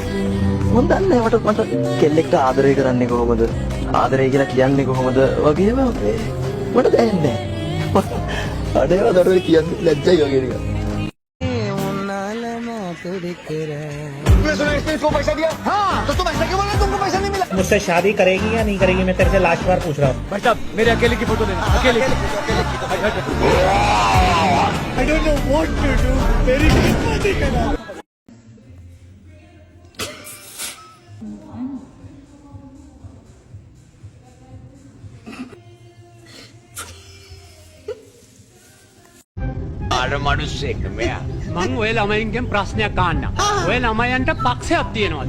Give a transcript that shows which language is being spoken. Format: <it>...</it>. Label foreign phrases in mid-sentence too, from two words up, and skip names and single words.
<si>මම දන්නේ මට කෙල්ලෙක්ට ආදරය කරන්නේ කොහොමද? ආදරය කියලා කියන්නේ කොහොමද? වගේම මට දැනෙන්නේ නැහැ. අඩේවා දඩුවේ කියන්නේ ලැජ්ජයි වගේ නිකන්.</si> <hi>मुझसे शादी करेगी या नहीं करेगी मैं तेरे से लास्ट बार पूछ रहा हूँ. भाई साहब मेरे अकेले की फोटो लेना. अकेले.</hi> <en>I don't know what to do.</en> <hi>मेरी किस्मत ही खराब.</hi> <si>අර මිනිස්සෙක් මෙයා. මං ඔය ළමයින්ගෙන් ප්‍රශ්නයක් අහන්න. ඔය ළමයන්ට පක්ෂයක් තියනවද?</si>